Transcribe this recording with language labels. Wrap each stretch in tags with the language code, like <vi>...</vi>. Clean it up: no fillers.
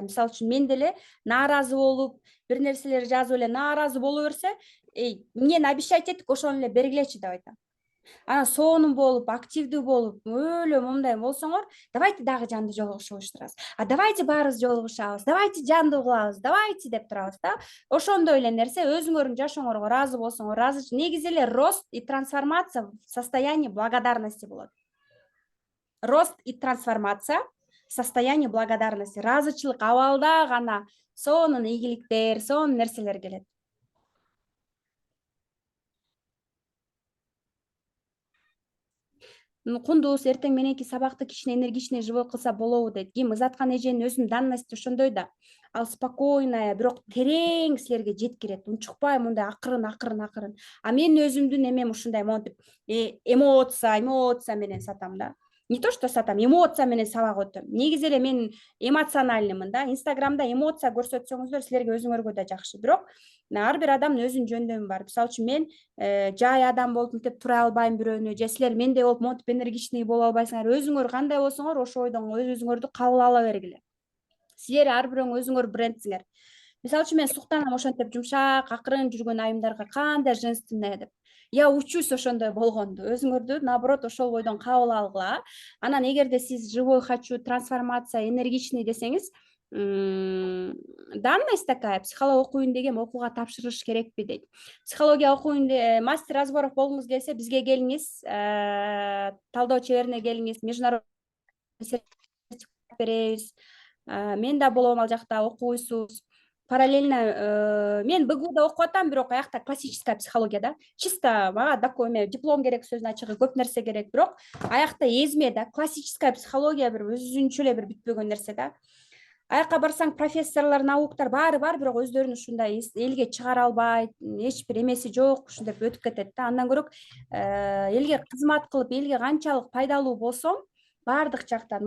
<ky>Мисалы үчүн мен деле нааразы болуп, бир нерселер жазып эле нааразы боло берсе, эмнени обещать эттик, ошону эле бергилечи деп айтам. Анан сонун болуп, активдүү болуп, өлө мындай болсоңор,</ky> <ru>давайте</ru> <ky>дагы жанды жолугушабыз. Давайте баарыбыз жолугушабыз,</ky> <ru>давайте</ru> <ky>жандуу кылабыз, давайте деп турабыз да. Ошондой эле нерсе өзүңөрдүн жашооңорго ыраазы болсоңор, ыраазы. Негизи эле</ky> <ru>рост и трансформация в состоянии благодарности</ru> <ky>болот.</ky> <ru>Рост и трансформация в состоянии благодарности.</ru> <ky>Ыраазычылык абалда гана сонун ийгиликтер, сонун нерселер келет. Кундуз эртең мененки сабакты кичине</ky> <ru>энергичный живой</ru> <ky>кылса болобу дейт. Ким Изаткан эженин өзүнүн данности ошондой да. Ал</ky> <ru>спокойная,</ru> <ky>бирок терең силерге жеткирет. Унчукпай мындай акырын. А мен өзүмдүн эмем ушундай монтип эмоция менен сатам да.</ky> <ru>Не то что</ru> <ky>сатам, эмоция менен сабак өтөм. Негизи эле мен эмоциональныймын да. Инстаграмда эмоция көрсөтсөңүздөр силерге өзүңөргө да жакшы. Бирок ар бир адамдын өзүнүн жөндөмү бар. Мисалы үчүн мен жай адам болуп мынтип тура албайм бирөөнү, же силер мендей болуп монтип энергичный боло албайсыңар. Өзүңөр кандай болсоңор, ошо ойдон өзүңөрдү кабыл ала бергиле. Силер ар бирөөң өзүңөр брендсиңер. Мисалы үчүн мен суктанам ошентип жумшак, акырын жүргөн айымдарга кандай</ky> <ru>женственная</ru> <ky>деп.</ky> <ru>Я учусь</ru> <ky>ошондой болгонду. Өзүңөрдү</ky> <ru>наоборот</ru> <ky>ошол бойдон кабыл алгыла. Анан эгерде сиз</ky> <ru>живой хочу,</ru> <ky>трансформация, энергичный десеңиз,</ky> <ru>данность такая,</ru> <ky>психология окуйун дегем, окууга тапшырыш керекпи дейт. Психология окуйун,</ky> <ru>мастер разборов</ru> <ky>болгуңуз келсе, бизге келиңиз, талдоо чеберине келиңиз,</ky> <ru>международный</ru> <ky>беребиз. Мен да болом ал жакта, окуйсуз.</ky> <ru>Параллельно</ru> <ky>мен БГУда окуп атам, бирок аякта</ky> <ru>классическая психология</ru> <ky>да. Чисто мага</ky> <ru>такой диплом</ru> <ky>керек, сөзүнүн ачыгы, көп нерсе керек, бирок аякта эзме да.</ky> <ru>Классическая психология</ru> <ky>бир өзүнчө эле бир бүтпөгөн нерсе да. Аякка барсаң профессорлор, наукдар баары бар, бирок өздөрүн ушундай элге чыгара албайт, эч бир эмеси жок, ушинтип өтүп кетет да. Андан көрөк элге кызмат кылып, элге канчалык пайдалуу болсом, бардык жактан.</ky>